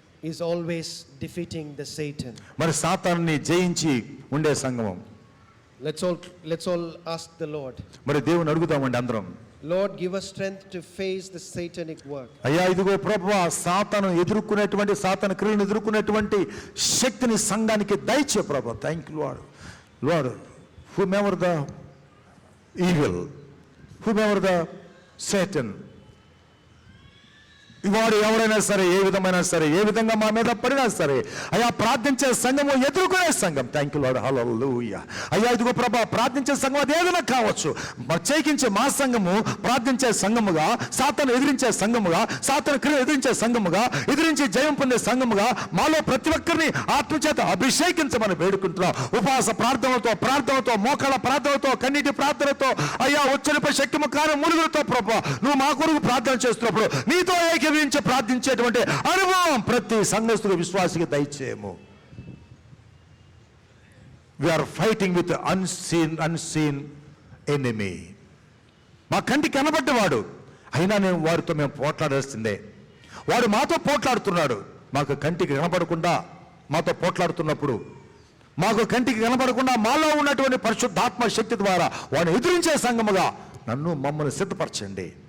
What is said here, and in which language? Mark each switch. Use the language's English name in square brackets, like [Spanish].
[English] is always defeating the Satan. [Telugu] మరి సాతానుని జయించి ఉండే సంఘం. [English] Let's all ask the Lord. [Telugu] మరి దేవుని అడుగుదామండి అందరం. [English] Lord, give us strength to face the satanic work. [Telugu] అయ్యా ఇదిగో ప్రభువా, సాతాను ఎదుర్కొనేటువంటి సాతాను క్రియలను ఎదుర్కొనేటువంటి శక్తిని సంఘానికి దయచే ప్రభువా. Thank you lord. [English] whomever the evil, whomever the Satan, [Telugu] వాడు ఎవరైనా సరే, ఏ విధమైనా సరే, ఏ విధంగా మా మీద పడినా సరే, అయ్యా ప్రార్థించే సంఘము ఎదుర్కొనే సంఘం. Thank you lord. హల్లెలూయా. అయ్యా ఇదిగో ప్రభా, ప్రార్థించే సంఘం అది ఏదైనా కావచ్చు. ప్రత్యేకించి మా సంఘము ప్రార్థించే సంఘముగా, సాతాను ఎదిరించే సంఘముగా, సాతాను క్రియ ఎదిరించే సంఘముగా, ఎదిరించి జయం పొందే సంఘముగా మాలో ప్రతి ఒక్కరిని ఆత్మచేత అభిషేకించమని వేడుకుంటున్నాం. ఉపవాస ప్రార్థనతో మోకాళ్ళ ప్రార్థనతో, కన్నీటి ప్రార్థనతో, అయ్యా వచ్చనిపై శక్తిము కాని ములుగులతో ప్రభా నువ్వు మా కొరకు ప్రార్థన చేస్తున్నప్పుడు నీతో ప్రార్థించేటువంటి అనుభవం ప్రతి సంఘస్థుడు విశ్వాసికి దయచేయము. [English] We are fighting with unseen enemy. [Telugu] మా కంటికి కనబడ్డవాడు, అయినా నేను వారితో మేము పోట్లాడాల్సిందే. వాడు మాతో పోట్లాడుతున్నాడు. మాకు కంటికి కనబడకుండా మాతో పోట్లాడుతున్నప్పుడు, మాకు కంటికి కనబడకుండా మాలో ఉన్నటువంటి పరిశుద్ధాత్మ శక్తి ద్వారా వాడిని ఎదిరించే సంఘముగా మమ్మల్ని సిద్ధపరచండి.